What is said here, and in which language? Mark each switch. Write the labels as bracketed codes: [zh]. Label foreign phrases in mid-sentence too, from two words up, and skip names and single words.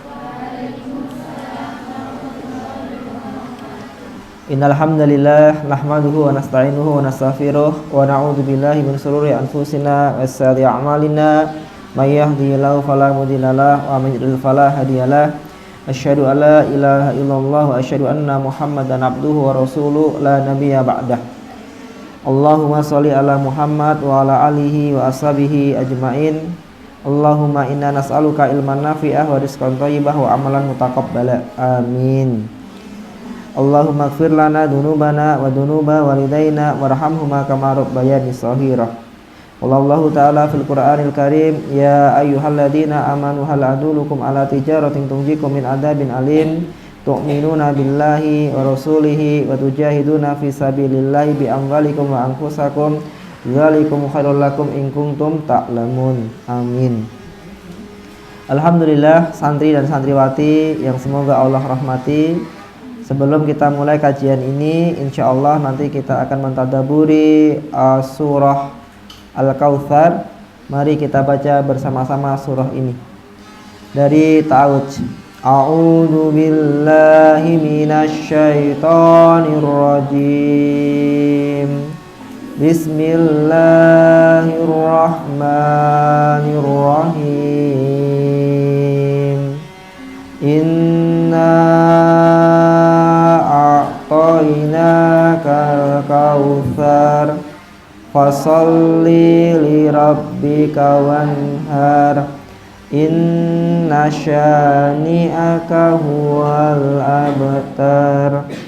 [ar] إن الحمد لله نحمده ونستعينه ونستغفره ونعوذ بالله من شرور أنفسنا وسيئات أعمالنا من يهده الله فلا مضل له ومن يضلل فلا هادي له. أشهد أن لا إله إلا الله وأشهد أن محمدا عبده ورسوله لا نبي بعده. اللهم صل على محمد وعلى آله وأصحابه أجمعين. اللهم إنا نسألك علما نافعا ورزقا طيبا وعملا متقبلا. آمين. اللهم اغفر لنا ذنوبنا وذنوب والدينا وارحمهما كما ربياني صغيرا. والله تعالى في القرآن الكريم، يا أيها الذين آمنوا هل أدلكم على تجارة تنجيكم من عذاب أليم تؤمنون بالله ورسوله وتجاهدون في سبيل الله بأموالكم وأنفسكم ذلكم خير لكم إن كنتم تعلمون. آمين. [id] Alhamdulillah, santri dan santriwati yang semoga Allah rahmati. Sebelum kita mulai kajian ini, [ar] إن شاء الله [id] nanti kita akan mentadaburi surah Al-Kautsar. Mari kita baca bersama-sama surah ini dari ta'awudz. [ar] أعوذ بالله من الشيطان الرجيم. بسم الله الرحمن الرحيم. إنا أعطيناك الكوثر فصل لربك وانحر إن شانئك هو الأبتر.